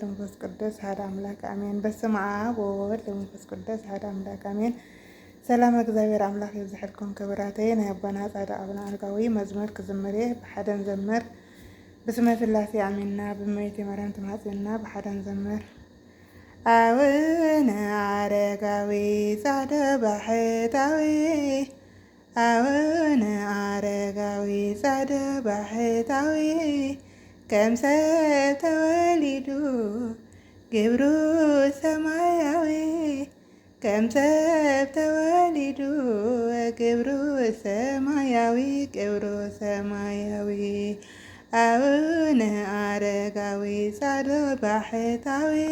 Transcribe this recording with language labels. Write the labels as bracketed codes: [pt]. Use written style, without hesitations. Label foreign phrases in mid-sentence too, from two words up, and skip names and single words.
[gez] ወመንፈስ ቅዱስ አሐዱ አምላክ አሜን። በስመ አብ ወወልድ ወመንፈስ ቅዱስ አሐዱ አምላክ አሜን። [ti] ሰላም እግዚአብሔር አምላክ ይብዛሕልኩም ክብራተይ ናይ አባና ጻድቅ አቡነ አረጋዊ መዝሙር ክዝምር ብሓደ ንዘምር ብስመ ሥላሴ አሜንና ብእመቤቴ ማርያም ተማጽና ብሓደ ንዘምር አቡነ አረጋዊ ጻድቅ ባሕታዊ አቡነ አረጋዊ ጻድቅ ባሕታዊ ከም ሰብ ተወሊዱ ግብሩ ሰማያዊ ከም ሰብ ተወሊዱ ግብሩ ሰማያዊ ግብሩ ሰማያዊ አቡነ አረጋዊ ጻድቅ ባሕታዊ